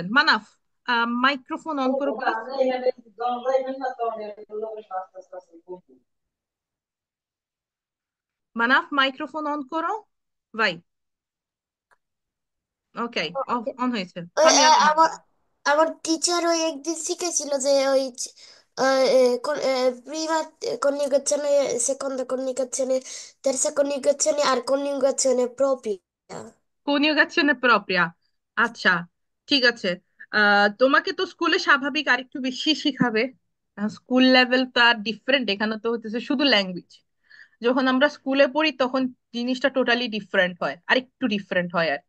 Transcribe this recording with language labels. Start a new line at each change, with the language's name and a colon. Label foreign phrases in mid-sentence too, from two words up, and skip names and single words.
Bangla: মানাফ, মাইক্রোফোন অন করো প্লিজ। মানাফ মাইক্রোফোন অন করো ভাই। ওকে, অফ অন হয়েছে। ফামিয়া আমার দোমান্দা। আমার টিচার ওই একদিন শিখেছিল যে ওই
Italian: prima coniugazione, seconda coniugazione, terza coniugazione
Bangla: আর
Italian: coniugazione propria। coniugazione propria.
Bangla: আচ্ছা, ঠিক আছে। তোমাকে তো স্কুলে স্বাভাবিক আরেকটু বেশি শিখাবে।
English: school level
Bangla: তো আর ডিফারেন্ট, এখানে তো হচ্ছে শুধু ল্যাঙ্গুয়েজ। যখন আমরা স্কুলে পড়ি তখন জিনিসটা
English: totally different
Bangla: হয়, আরেকটু ডিফারেন্ট হয় আর কি।